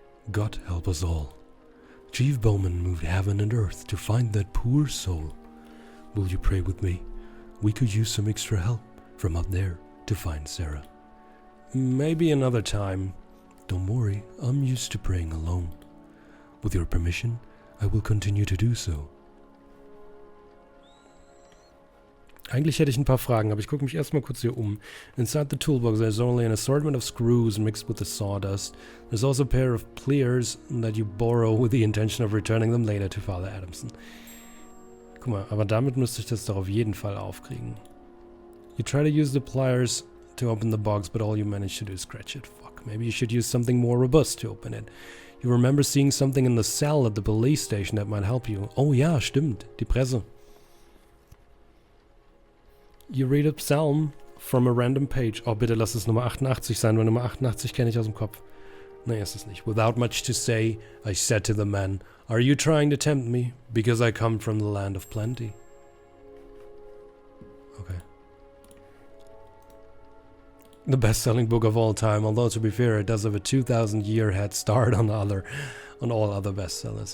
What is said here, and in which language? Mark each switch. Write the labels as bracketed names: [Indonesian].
[English] God help us all. Chief Bowman moved heaven and earth to find that poor soul. Will you pray with me? We could use some extra help from up there to find Sarah. Maybe another time. Don't worry, I'm used to praying alone. With your permission, I will continue to do so. [German] Eigentlich hätte ich ein paar Fragen, aber ich gucke mich erstmal kurz hier um. [English] Inside the toolbox there's only an assortment of screws mixed with the sawdust. There's also a pair of pliers that you borrow with the intention of returning them later to Father Adamson. [German] Guck mal, aber damit müsste ich das doch auf jeden Fall aufkriegen. [English] You try to use the pliers to open the box, but all you manage to do is scratch it. Fuck, maybe you should use something more robust to open it. You remember seeing something in the cell at the police station that might help you. [German] Oh ja, stimmt, die Presse. [English] You read a psalm from a random page. [German] Oh, bitte lass es Nummer 88 sein, weil Nummer 88 kenne ich aus dem Kopf. Nee, ist es nicht. [English] Without much to say, I said to the man, Are you trying to tempt me? Because I come from the land of plenty. Okay. The best-selling book of all time, although to be fair, it does have a 2,000-year head start on all other bestsellers.